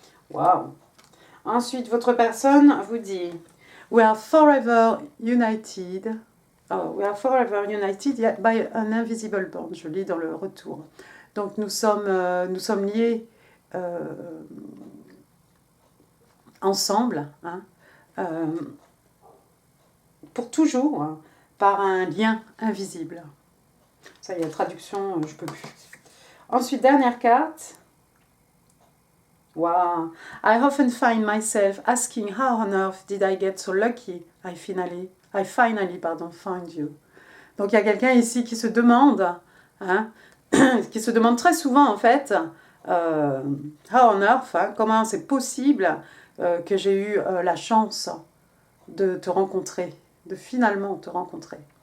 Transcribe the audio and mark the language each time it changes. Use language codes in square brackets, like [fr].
[fr] Wow. Ensuite, votre personne vous dit [en] We are forever united. Oh, we are forever united by an invisible bond. [fr] Je lis dans le retour. Donc nous sommes liés ensemble, pour toujours, par un lien invisible. Ça y est, la traduction, je peux plus. Ensuite, dernière carte. Wow. [en] I often find myself asking how on earth did I get so lucky I finally found you. [fr] Donc il y a quelqu'un ici qui se demande, qui se demande très souvent en fait, [en] how on earth, [fr] comment c'est possible que j'ai eu la chance de te rencontrer, de finalement te rencontrer.